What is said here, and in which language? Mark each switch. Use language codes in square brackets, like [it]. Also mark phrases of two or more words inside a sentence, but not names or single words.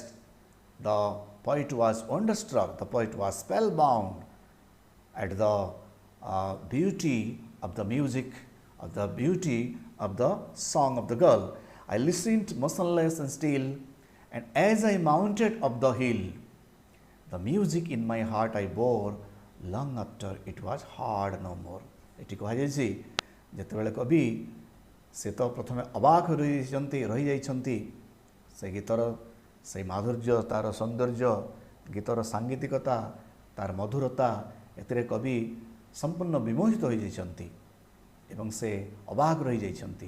[en] The poet was wonderstruck. The poet was spellbound at the beauty of the music, of the beauty of the song of the girl. I listened motionless and still, and as I mounted up the hill, the music in my heart I bore, long after it was heard no more। [or] ଏଠି କୁହାଯାଇଛି ଯେତେବେଳେ କବି ସେ ତ ପ୍ରଥମେ ଅବାକ ରହି ଯାଇଛନ୍ତି ସେ ଗୀତର ସେଇ ମାଧୁର୍ଯ୍ୟ ତାର ସୌନ୍ଦର୍ଯ୍ୟ ଗୀତର ସାଙ୍ଗୀତିକତା ତାର ମଧୁରତା ଏଥିରେ କବି ସମ୍ପୂର୍ଣ୍ଣ ବିମୋହିତ ହୋଇଯାଇଛନ୍ତି ଏବଂ ସେ ଅବାକ ରହିଯାଇଛନ୍ତି।